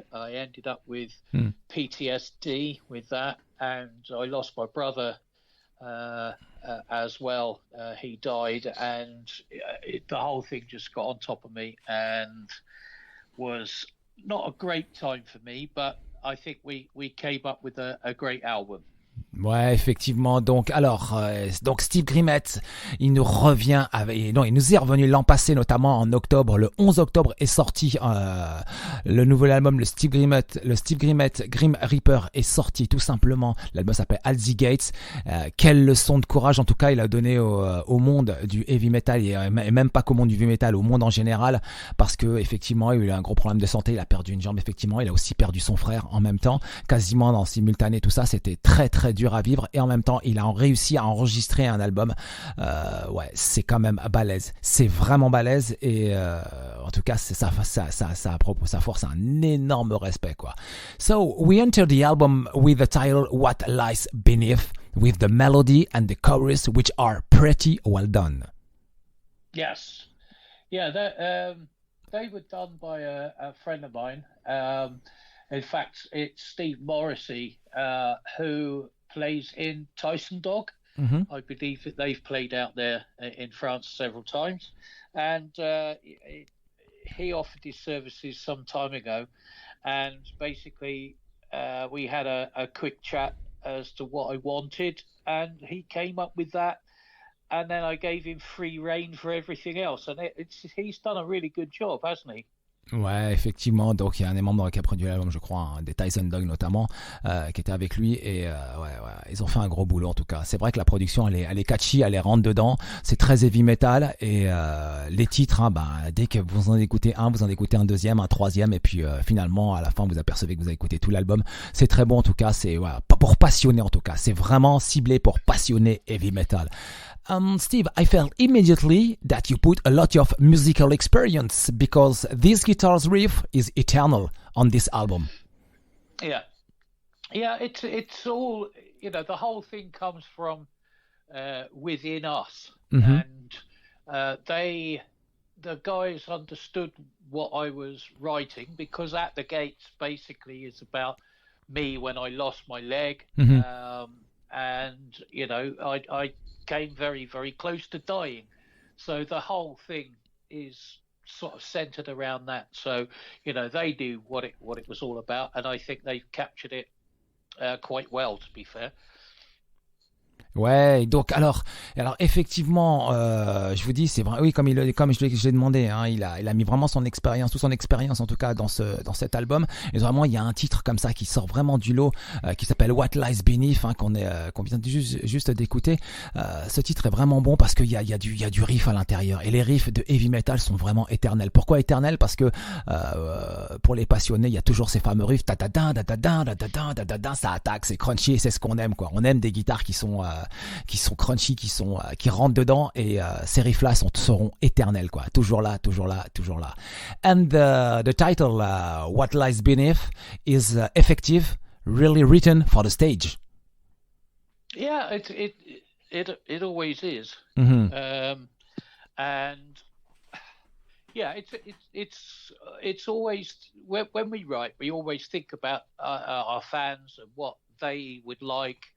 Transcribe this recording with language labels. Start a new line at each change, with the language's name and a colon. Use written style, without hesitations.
English: I ended up with PTSD with that, and I lost my brother as well. He died, and the whole thing just got on top of me and was not a great time for me, but I think we came up with a great album.
French: Ouais, effectivement. Donc Steve Grimmett, il nous est revenu l'an passé, notamment en octobre. Le 11 octobre est sorti le nouvel album, le Steve Grimmett Grim Reaper est sorti tout simplement. L'album s'appelle At the Gates. Quelle leçon de courage, en tout cas, il a donné au monde du heavy metal et même pas qu'au monde du heavy metal, au monde en général, parce que effectivement, il a eu un gros problème de santé. Il a perdu une jambe, effectivement. Il a aussi perdu son frère en même temps, quasiment en simultané. Tout ça, c'était très très dur à vivre, et en même temps il a réussi à enregistrer un album. C'est quand même balèze, c'est vraiment balèze, et en tout cas ça force un énorme respect, quoi.
English: So we enter the album with the title What Lies Beneath, with the melody and the chorus which are pretty well done. Yes, yeah, they were done by a friend of mine. In fact, it's Steve Morrissey who plays in Tyson Dog. Mm-hmm. I believe that they've played out there in France several times, and he offered his services some time ago, and basically we had a quick chat as to what I wanted, and he came up with that, and then I gave him free rein for everything else, and he's done a really good job, hasn't he?
French: Ouais, effectivement. Donc il y a un des membres qui a produit l'album, je crois, des Tyson Dog notamment, qui était avec lui, et ils ont fait un gros boulot en tout cas. C'est vrai que la production elle est catchy, elle est rentre dedans. C'est très heavy metal, et les titres, dès que vous en écoutez un, vous en écoutez un deuxième, un troisième, et puis finalement à la fin vous apercevez que vous avez écouté tout l'album. C'est très bon en tout cas. C'est pas pour passionner en tout cas. C'est vraiment ciblé pour passionner heavy metal.
English: Steve, I felt immediately that you put a lot of musical experience, because this guitar's riff is eternal on this album. Yeah, it's all, the whole thing comes from within us, mm-hmm. And the guys understood what I was writing, because At the Gates basically is about me when I lost my leg, mm-hmm. And I came very, very close to dying. So the whole thing is sort of centered around that. So, they knew what it was all about, and I think they've captured it quite well, to be fair.
French: Ouais, donc alors effectivement, je vous dis, c'est vrai, oui, comme je l'ai demandé, hein, il a mis vraiment toute son expérience en tout cas dans cet album. Et vraiment, il y a un titre comme ça qui sort vraiment du lot, qui s'appelle What Lies Beneath, hein, qu'on vient juste d'écouter. Ce titre est vraiment bon parce qu'il y a du riff à l'intérieur, et les riffs de heavy metal sont vraiment éternels. Pourquoi éternels? Parce que pour les passionnés, il y a toujours ces fameux riffs, ta ta ta ta ta ta ta ta ta, ça attaque, c'est crunchy, et c'est ce qu'on aime, quoi. On aime des guitares qui sont crunchy, qui rentrent dedans, et ces riffs-là seront éternels, quoi. Toujours là.
English: And the title, What Lies Beneath, is effective, really written for the stage. Yeah, it always is. Mm-hmm. And yeah, it's always, when we write, we always think about our fans and what they would like.